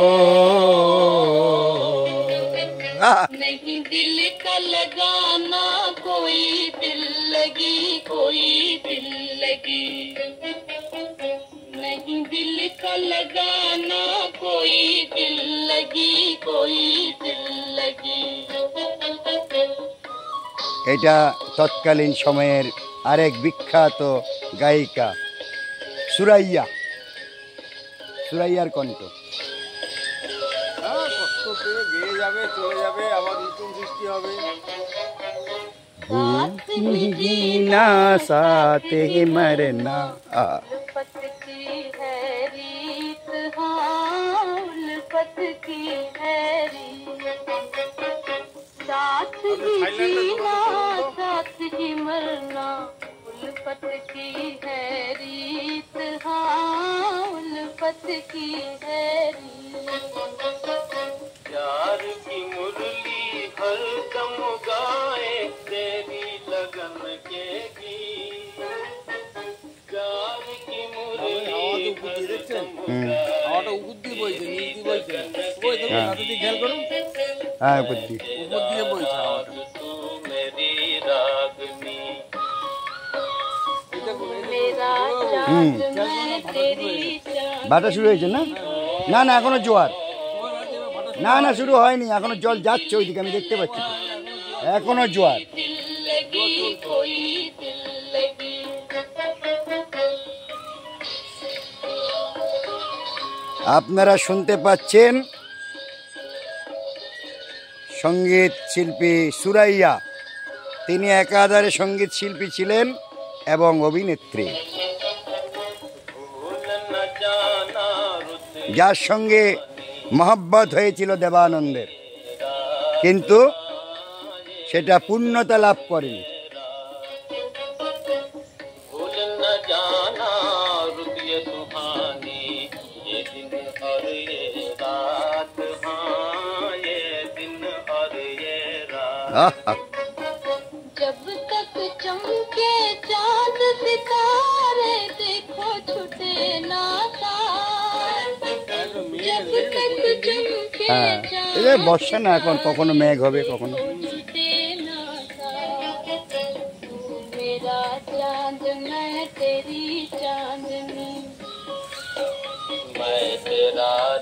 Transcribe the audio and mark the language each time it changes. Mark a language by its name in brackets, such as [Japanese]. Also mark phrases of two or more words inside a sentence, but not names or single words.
[Hindi] नहीं दिल का लगाना कोई दिल लगी, कोई दिल लगी, नहीं दिल का लगाना कोई दिल लगी, कोई दिल लगी। [Bangla] এটা তৎকালীন সময়ের আরেক বিখ্যাত গায়িকা সুরাইয়া, সুরাইয়ার কণ্ঠ। গেয়ে যাবে, চলে যাবে, আবার নতুন সৃষ্টি হবে। [Hindi] ना साथे मरना, उल्फत की है रीत, हाँ उल्फत की है रीत, साथ ही जीना साथ ही मरना, उल्फत की है रीत, हाँ उल्फत की है रीत। प्यार की मुरली हर दम गाए तेरी लगन के गीत, प्यार की मुरली हर दम [Bangla] হাওয়াটা উপর দিয়ে বইছে, নিচ দিয়ে বইছে, ওই দেখুন হাতে দিয়ে খেয়াল করুন, হ্যাঁ বুদ্ধি উপর দিয়ে বইছে হাওয়াটা। [Hindi] तू मेरी रागनी, मेरा चांद मैं तेरी चांद। [Bangla] বাটা শুরু হয়েছে না? না না এখনো জোয়ার, না না শুরু হয়নি, এখনো জল যাচ্ছে ওইদিকে, আমি দেখতে পাচ্ছি তো। এখনো জোয়ার। [Hindi] दिल लगी कोई दिल लगी, [Bangla] আপনারা শুনতে পাচ্ছেন সঙ্গীত শিল্পী সুরাইয়া। তিনি একাধারে সঙ্গীত শিল্পী ছিলেন এবং অভিনেত্রী, [Hindi] भूल न जाना रुत [Bangla] যার সঙ্গে মহব্বত হয়েছিল দেবানন্দের, কিন্তু সেটা পূর্ণতা লাভ করেনি। [Hindi] भूल न जाना रुत ये सुहानी, ये दिन और ये रात, हाँ ये दिन और ये रात। [Bangla] আহা, [Hindi] जब तक चमके चांद सितारे देखो छुटे ना साथ, जब तक चमके [Bangla] হ্যাঁ [Hindi] चांद [Bangla] এই যে বর্ষা না, এখন কখনো মেঘ হবে কখনো। [Hindi] छुटे ना साथ, तू मेरा चांद मैं तेरी चांदनी, मैं तेरा